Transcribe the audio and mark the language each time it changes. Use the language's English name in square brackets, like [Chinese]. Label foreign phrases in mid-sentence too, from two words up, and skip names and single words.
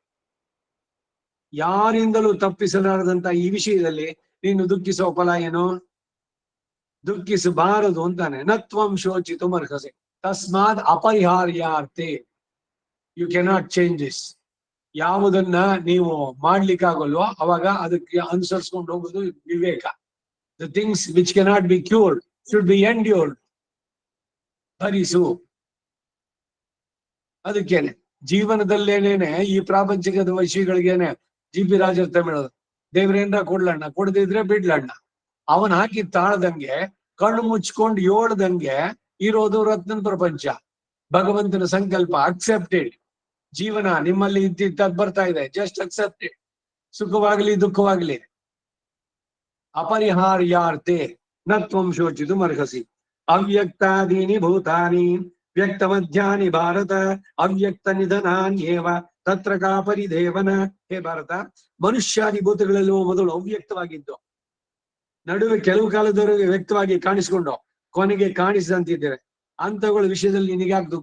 [Kannada] ಯಾರಿಂದಲೂ ತಪ್ಪಿಸಲಾರದಂತ ಈ ವಿಷಯದಲ್ಲಿ ನೀನು ದುಃಖಿಸೋ ಫಲ ಏನು? ದುಃಖಿಸಬಾರದು ಅಂತಾನೆ. [Sanskrit] ನತ್ವಂ ಶೋಚಿತು ಅರ್ಹಸಿ ತಸ್ಮಾತ್ ಅಪರಿಹಾರ್ಯಾರ್ಥೆ. [English] you cannot change this. [Kannada] ಯಾವುದನ್ನ ನೀವು ಮಾಡ್ಲಿಕ್ಕಾಗಲ್ವೋ ಅವಾಗ ಅದಕ್ಕೆ ಅನುಸರಿಸ್ಕೊಂಡು ಹೋಗೋದು ವಿವೇಕ. [English] The things which cannot be cured should be endured. [Kannada] ಭರಿಸು. ಅದಕ್ಕೇನೆ ಜೀವನದಲ್ಲೇನೇನೆ ಈ ಪ್ರಾಪಂಚಿಕದ ವಿಷಯಗಳಿಗೇನೆ ಜಿ ಪಿ ರಾಜರ್ ತಮಿಳೋದು ದೇವ್ರೇನ್ರ ಕೊಡ್ಲಣ್ಣ, ಕೊಡದಿದ್ರೆ ಬಿಡ್ಲಣ್ಣ. ಅವನ್ ಹಾಕಿ ತಾಳ್ದಂಗೆ ಕಣ್ಣು ಮುಚ್ಕೊಂಡು ಏಳ್ದಂಗೆ ಇರೋದು ರತ್ನ ಪ್ರಪಂಚ. ಭಗವಂತನ ಸಂಕಲ್ಪ ಅಕ್ಸೆಪ್ಟೆಡ್. ಜೀವನ ನಿಮ್ಮಲ್ಲಿ ಇದ್ದಿದ್ದದ್ ಬರ್ತಾ ಇದೆ, [English] just accepted. [Kannada] ಸುಖವಾಗ್ಲಿ ದುಃಖವಾಗ್ಲಿ [Sanskrit] ಅಪರಿಹಾರ್ಯಾರ್ತೆ ನ ತ್ವಂ ಶೋಚಿತು ಅರ್ಹಸಿ. ಅವ್ಯಕ್ತಾದೀನಿ ಭೂತಾನಿ ವ್ಯಕ್ತ ಮಧ್ಯಾನಿ ಭಾರತ ಅವ್ಯಕ್ತ ನಿಧನಾನ್ಯೇವ ತತ್ರ ಕಾ ಪರಿದೇವನ. [Kannada] ಹೇ ಭಾರತ, ಮನುಷ್ಯಾದಿ ಭೂತಗಳೆಲ್ಲವೂ ಮೊದಲು ಅವ್ಯಕ್ತವಾಗಿದ್ದು, ನಡುವೆ ಕೆಲವು ಕಾಲದವರೆಗೆ ವ್ಯಕ್ತವಾಗಿ ಕಾಣಿಸ್ಕೊಂಡು ಕೊನೆಗೆ ಕಾಣಿಸಿದಂತಿದ್ದೇವೆ. ಅಂತಗಳ ವಿಷಯದಲ್ಲಿ ನಿನಗ್ಯಾಕೆ ದುಃಖ?